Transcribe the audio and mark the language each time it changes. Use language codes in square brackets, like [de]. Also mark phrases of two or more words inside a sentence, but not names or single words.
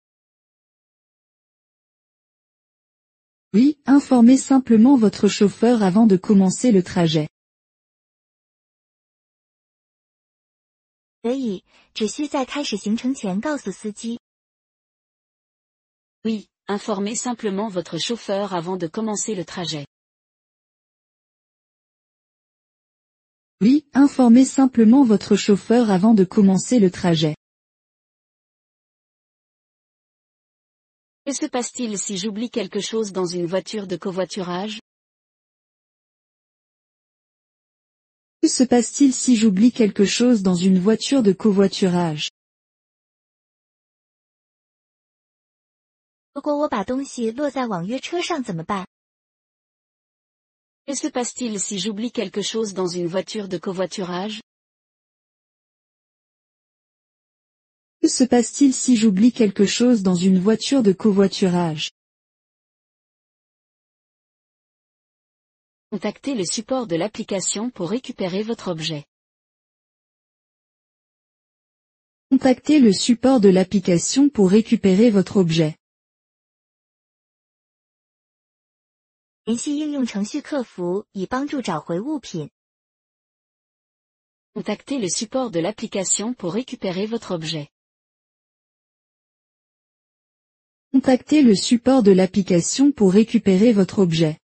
[fr] Oui, informez simplement votre chauffeur avant de commencer le trajet. [zh] 可以，只需在开始行程前告诉司机。 [fr] Oui, informez simplement votre chauffeur avant de commencer le trajet. Oui, informez simplement votre chauffeur avant de commencer le trajet. Que se passe-t-il si j'oublie quelque chose dans une voiture de covoiturage? Que se passe-t-il si j'oublie quelque chose dans une voiture de covoiturage? [zh] 如果我把东西落在网约车上怎么办？ [fr] Que se passe-t-il si j'oublie quelque chose dans une voiture de covoiturage? Que se passe-t-il si j'oublie quelque chose dans une voiture de covoiturage? Contactez le support de l'application pour récupérer votre objet. Contactez le support de l'application pour récupérer votre objet. [zh] 联系应用程序客服以帮助找回物品。 [fr] Contactez le support de l'application pour récupérer votre objet. Contactez le support de l'application pour récupérer votre objet.